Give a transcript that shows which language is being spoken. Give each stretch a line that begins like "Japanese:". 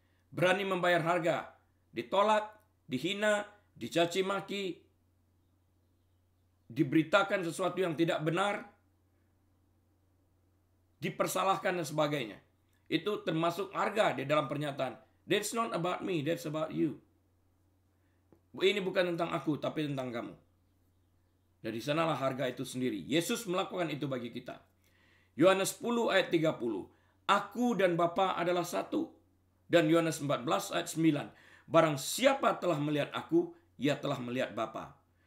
Indonesian: Berani membayar harga, ditolak, dihina, dicaci maki, diberitakan sesuatu yang tidak benar, dipersalahkan dan sebagainya. Itu termasuk harga di dalam pernyataan.
English: That's not about me, that's about you.
Indonesian: Ini bukan tentang aku, tapi tentang kamu. Dari sanalah harga itu sendiri. Yesus melakukan itu bagi kita. Yohanes 10 ayat 30. Aku dan Bapa adalah satu. Dan Yohanes 14 ayat 9. Barang siapa telah melihat aku, ia telah melihat Bapa.